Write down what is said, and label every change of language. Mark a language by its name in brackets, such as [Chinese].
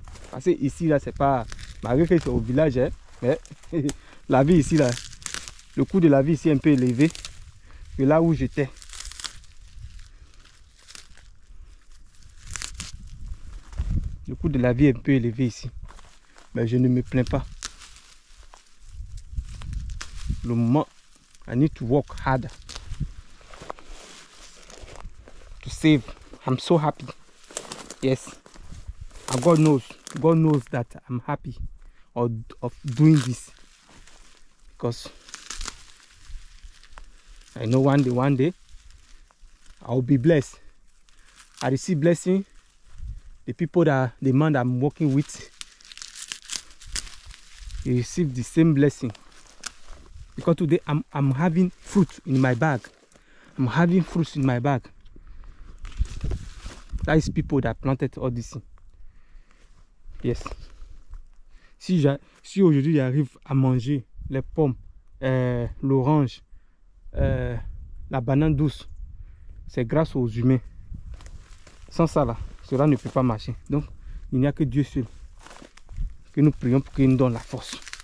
[French] Parce que ici là, c'est pas, malgré que c'est au village, hein, mais la vie ici là, le coût de la vie ici est un peu élevé que là où j'étais. Le coût de la vie est un peu élevé ici, mais je ne me plains pas. Le moment, [English] I need to work harder to save. I'm so happy. Yes, and God knows that I'm happy of doing this, because I know one day I'll be blessed. I receive blessing. The people the man that I'm working with, they receive the same blessing. Because today I'm having fruit in my bag. I'm having fruits in my bag. That is people that planted all this. Yes. [French] Si aujourd'hui j'arrive à manger les pommes, l'orange, la banane douce, c'est grâce aux humains. Sans ça là, cela ne peut pas marcher. Donc il n'y a que Dieu seul que nous prions pour qu'il nous donne la force.